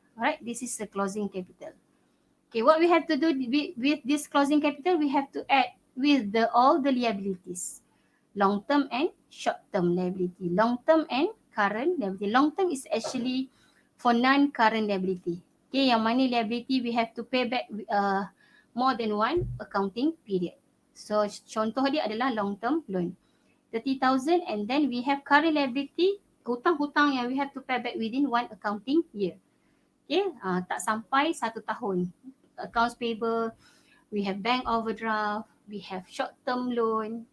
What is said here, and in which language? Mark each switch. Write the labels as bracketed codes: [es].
[en] Alright, this is the closing capital. Okay, what we have to do with this closing capital, we have to add with all the liabilities. Long-term and short-term liability. Long-term and current liability. Long-term is actually for non-current liability. Okay, [ms] yang mana [en] liability we have to pay back more than one accounting period. [ms] So contoh dia adalah long-term loan. [en] 30,000, and then we have current liability, [ms] hutang-hutang yang [en] we have to pay back within one accounting year. Okay, [ms] tak sampai 1 tahun. [en] Accounts payable, we have bank overdraft, we have short-term loan.